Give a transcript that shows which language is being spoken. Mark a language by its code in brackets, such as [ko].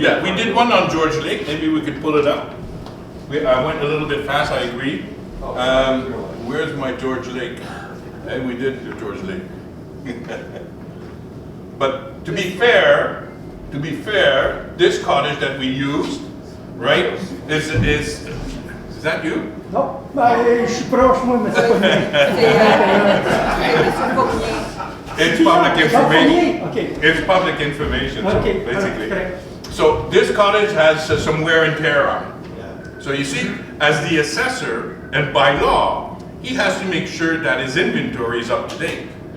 [en] yeah, we did one on George Lake, maybe we could pull it up. I went a little bit fast, I agree. Where's my George Lake? And we did the George Lake. But to be fair, this cottage that we used, right, is that you? [fr] Non, ben, je suis proche, moi, mais c'est pas bien. Monsieur Fournier. [en] It's public information. Okay. It's public information, so Okay, basically. correct. So this cottage has some wear and tear on it. Yeah. So you see, as the assessor, and by law, he has to make sure that his inventory is up to date.